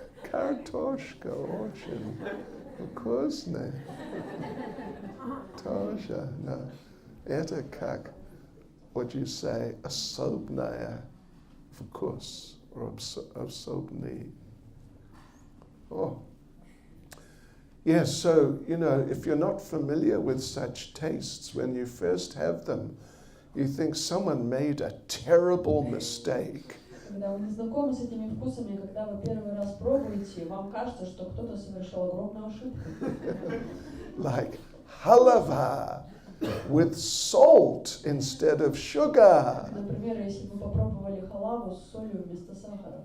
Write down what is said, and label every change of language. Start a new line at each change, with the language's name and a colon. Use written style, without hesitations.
Russian: Картошка очень вкусная. Тоже, да. Это как,
English: what you say,
Russian: особенная вкус, особенный.
English: Oh. Yes, so, if you're not familiar with such tastes, when you first have them, you think someone made a terrible mistake.
Russian: Когда вы не знакомы с этими вкусами, когда вы первый раз пробуете, вам кажется, что кто-то совершил огромную ошибку.
English: Like halava with salt instead of sugar.
Russian: Например, если вы попробовали халаву с солью вместо сахара.